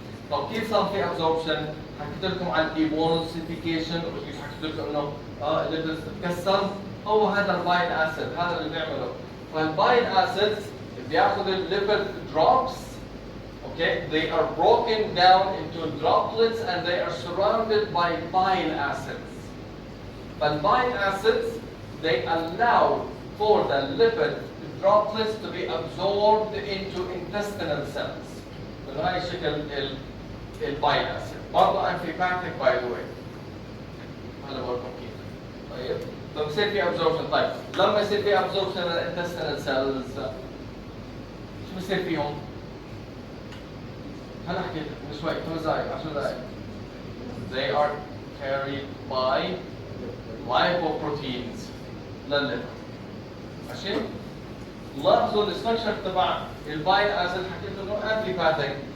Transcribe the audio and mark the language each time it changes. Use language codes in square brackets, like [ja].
[ar] طب كيف صار في ابزوربشن؟ حكيت لكم عن الايبونسيفيكيشن وكيف حكيت لكم انه الليبيدز بتتكسر، هو هذا البايل اسيد هذا اللي بيعمله. فالبايل اسيدز بياخذ الليبيد دروبس. [en] Okay, they are broken down into droplets and they are surrounded by bile acids. But bile acids, they allow for the lipid droplets to be absorbed into intestinal cells. [ar] بهاي الشكل البايل اسيد. برضه [en] antibiotic by the way. [ar] هلا بقولكم كيف. طيب، بصير في absorption. طيب، لما يصير في absorption للintestinal cells شو بصير فيهم؟ هلا حكيت من شوي 5 دقائق 10 دقائق. [en] They are carried by lipoproteins [ar] للليبر. ماشي؟ لاحظوا الاستراكشر تبع البايل اسيد حكيت انه انتيباثيك.